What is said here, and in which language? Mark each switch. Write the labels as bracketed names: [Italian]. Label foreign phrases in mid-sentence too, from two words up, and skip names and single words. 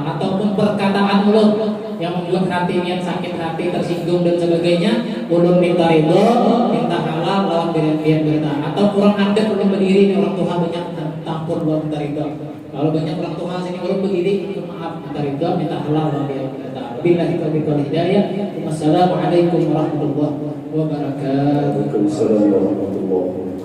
[Banjar] Ataupun perkataan ulun yang membuat hati yang sakit hati, tersinggung dan sebagainya, ulun minta ridha, minta halal lawan lampian beritaan. Atau kurang adab ulun berdiri, orang tua banyak, minta ampun buat minta ridha. Kalau banyak orang tua sini ulun berdiri, maaf, minta ridha, minta halal lampian beritaan. [Arabic] بالله التوفيق والهداية. والسلام عليكم ورحمة الله وبركاته. وعليكم السلام ورحمة الله وبركاته.